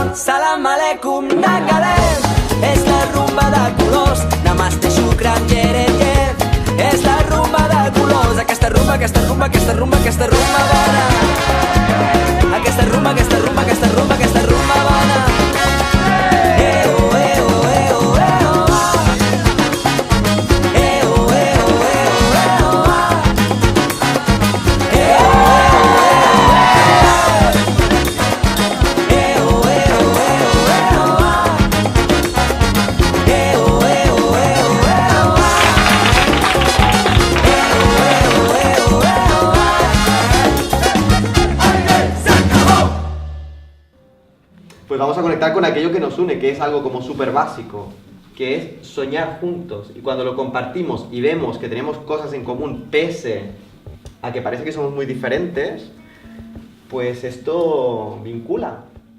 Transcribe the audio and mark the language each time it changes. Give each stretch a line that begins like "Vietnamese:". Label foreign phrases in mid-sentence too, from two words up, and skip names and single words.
Arabic: سلام عليكم
Catalan: nangadet, és la rumba de colors. Namaste shukran yereyev, és la rumba de colors. Aquesta rumba, aquesta rumba, aquesta rumba, aquesta rumba bona. Aquesta rumba, aquesta rumba, aquesta rumba, aquesta rumba bona. Eo, eo, eo, eo, ah. Eo, eo, eo, eo, ah. Eo, eo, eo, eo, ah. Eo, eo, eo, eo, ah.
Spanish: Pues vamos a conectar con aquello que nos une, que es algo como súper básico, que es soñar juntos. Y cuando lo compartimos y vemos que tenemos cosas en común, pese a que parece que somos muy diferentes, pues esto vincula.